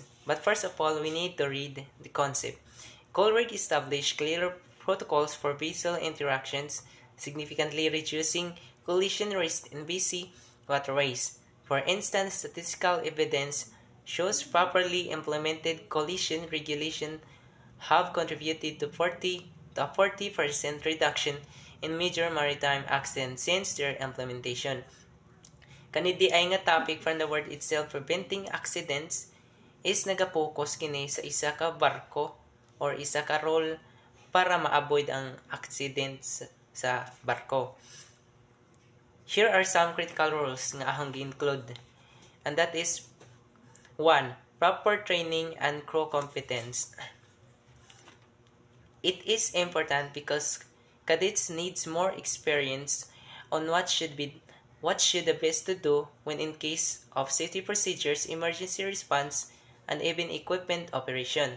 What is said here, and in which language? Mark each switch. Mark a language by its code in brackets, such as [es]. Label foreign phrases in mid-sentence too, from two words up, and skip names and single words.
[en] But first of all, we need to read the concept. Colruyt established clear protocols for vessel interactions, significantly reducing collision risk in busy waterways. For instance, statistical evidence shows properly implemented collision regulation have contributed to a 40% reduction in major maritime accidents since their implementation. [hil] Kanidi ay nga topic [en] from the word itself, preventing accidents, [hil] is nagapokus kini sa isa ka barko or isa ka role para ma-avoid ang accidents sa barko. [en] Here are some critical rules [hil] nga ahang gi-include. [en] And that is 1. Proper training and crew competence. It is important because cadets needs more experience on what should the best to do when in case of safety procedures, emergency response, and even equipment operation.